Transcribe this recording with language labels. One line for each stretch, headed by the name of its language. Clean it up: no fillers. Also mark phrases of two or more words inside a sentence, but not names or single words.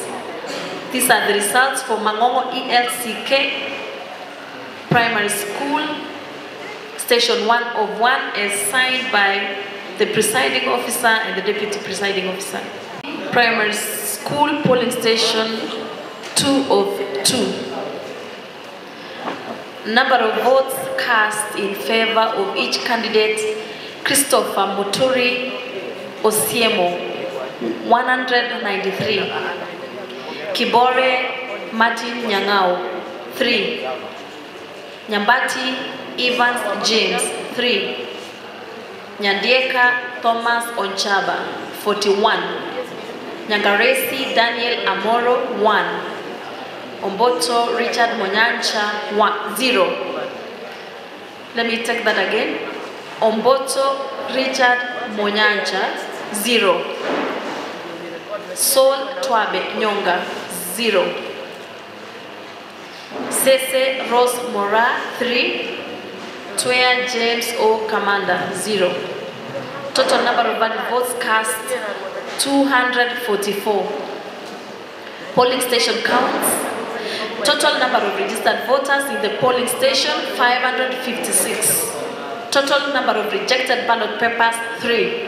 English: These are the results for Mangongo ELCK Primary School, Station 1 of 1, as signed by the presiding officer and the deputy presiding officer. Primary School, polling station 2 of 2. Number of votes cast in favor of each candidate. Christopher Muturi Osiemo 193, Kibore Martin Nyangau 3, Nyambati Evans James 3, Nyandieka Thomas Onchaba 41, Nyangaresi Daniel Amoro 1, Omboto Richard Monyancha 0. Let me take that again. Omboto Richard Monyancha 0. Sol Twabe Nyonga, 0. Sese Rose Mora, 3. Twea James O. Kamanda, 0. Total number of valid votes cast, 244. Polling station counts. Total number of registered voters in the polling station, 556. Total number of rejected ballot papers, 3.